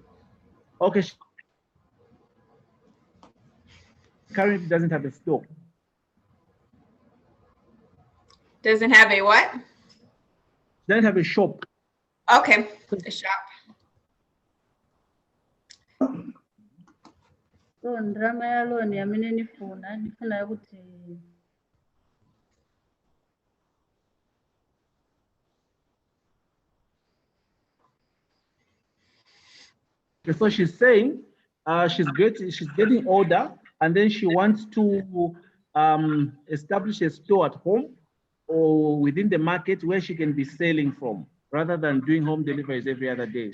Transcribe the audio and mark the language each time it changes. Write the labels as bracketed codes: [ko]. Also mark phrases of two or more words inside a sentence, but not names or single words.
[en] She currently doesn't have a store. Doesn't have a what? Doesn't have a shop. Okay, a shop. [ny] So ndrama ya loan yamene ndifuna kuti [en] So she's saying she's getting older, and then she wants to establish a store at home or within the market where she can be selling from, rather than doing home deliveries every other day.